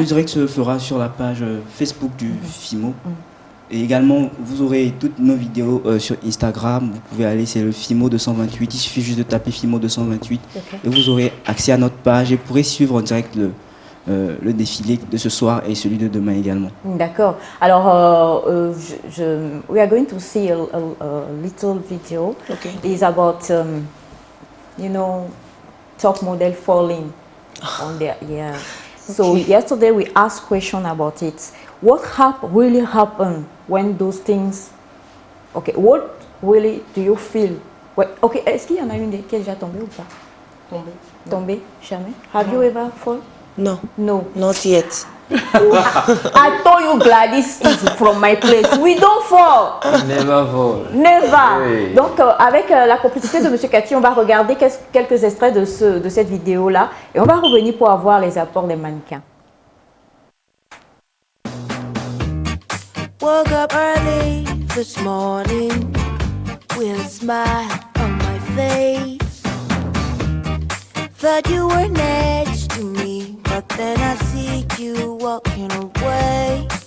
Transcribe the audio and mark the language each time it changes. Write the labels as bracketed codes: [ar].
[fr] le direct se fera sur la page Facebook du FIMO. Et également, vous aurez toutes nos vidéos sur Instagram. Vous pouvez aller, c'est le FIMO 228. Il suffit juste de taper FIMO 228. [en] Okay. [fr] Et vous aurez accès à notre page et vous pourrez suivre en direct le défilé de ce soir et celui de demain également. D'accord. [en] Alors, we are going to see a little video. Okay. It's about, you know, top model falling on their, yeah. So yesterday we asked question about it. What really happened when those things, okay, what really do you feel? [fr] Okay, est-ce qu'il y en a une qui est déjà tombée ou pas? Tombée? Jamais? [en] Have you ever fall? No. No. Not yet. I told you Gladys is from my place. We don't fall. Never fall. Never. [fr] Oui. Donc, avec la complicité de M. Cathy, on va regarder quelques extraits de cette vidéo-là et on va revenir pour avoir les apports des mannequins. [en] Woke up early this morning with a smile on my face. Thought you were next to me, but then I see you walking away.